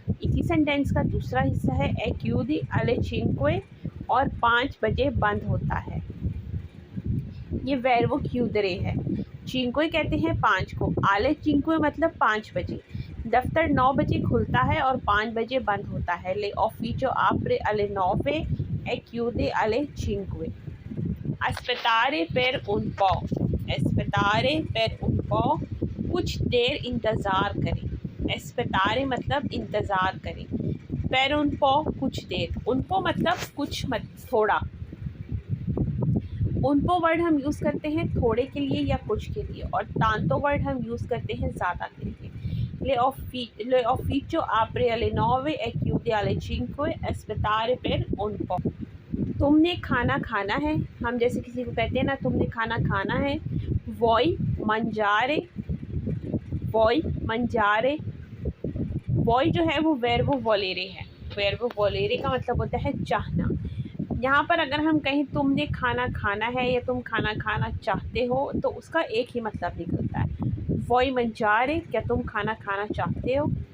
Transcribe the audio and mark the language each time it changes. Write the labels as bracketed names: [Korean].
[Hindi] इसी सेंटेंस का दूसरा हिस्सा है ए [Italian] chiude alle 5 [Hindi] और 5 बजे बंद होता है। ये वेर्बो chiudere है। 5 कहते हैं 5 को। [Italian] alle 5 [Hindi] मतलब 5 बजे। दफ्तर 9 बजे खुलता है और 5 बजे बंद होता है। [Italian] ले ufficio apre alle 9 e chiude alle 5। aspettare per un po। aspettare per un po [Hindi] कुछ देर इंतज़ार करें। एस्पेतारे मतलब इंतज़ार करें। पर उनको कुछ देर, उनको मतलब कुछ मत थोड़ा। उनको वर्ड हम यूज़ करते हैं थोड़े के लिए या कुछ के लिए, और तांतो वर्ड हम यूज़ करते हैं ज़्यादा के लिए। [Italian] ले ऑफिचो आपरे alle 9 e chiude alle 5 aspettare per un po। [Hindi] तुमने खाना खाना है। हम जैसे किसी को कहते हैं ना तुमने खाना खाना है, [Italian] वोई मंजारे। वोई मंजारे, [Hindi] वोई जो है वो वेर्बो वोलेरे है। वेर्बो वोलेरे का मतलब होता है चाहना। यहाँ पर अगर हम कहें तुमने खाना खाना है या तुम खाना खाना चाहते हो तो उसका एक ही मतलब निकलता है, [Italian] वोई मंजारे, [Hindi] क्या तुम खाना खाना चाहते हो।